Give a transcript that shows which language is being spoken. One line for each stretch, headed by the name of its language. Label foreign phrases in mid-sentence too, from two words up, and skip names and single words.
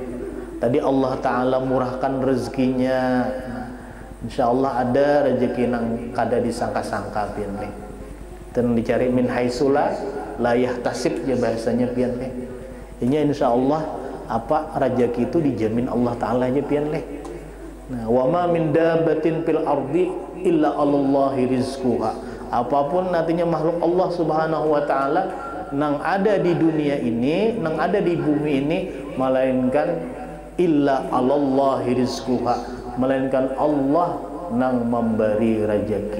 Banjar: Tadi Allah Ta'ala murahkan rezekinya.
Arabic: إن شاء الله
Banjar: ada rezeki nang kada disangka-sangka pian nih. Dan dicari
Arabic: من حيث لا يحتسب
Banjar: ya bahasanya pian nih. Ini
Arabic: إن شاء الله
Banjar: apa rezeki itu dijamin Allah Ta'ala aja pian nih. Nah,
Arabic: وما من دابة في الأرض إلا على الله رزقها.
Banjar: Apapun nantinya makhluk
Arabic: الله سبحانه وتعالى
Banjar: nang ada di dunia ini, nang ada di bumi ini, melainkan
Arabic: إلا على الله رزقها,
Banjar: melainkan Allah nang memberi rezeki.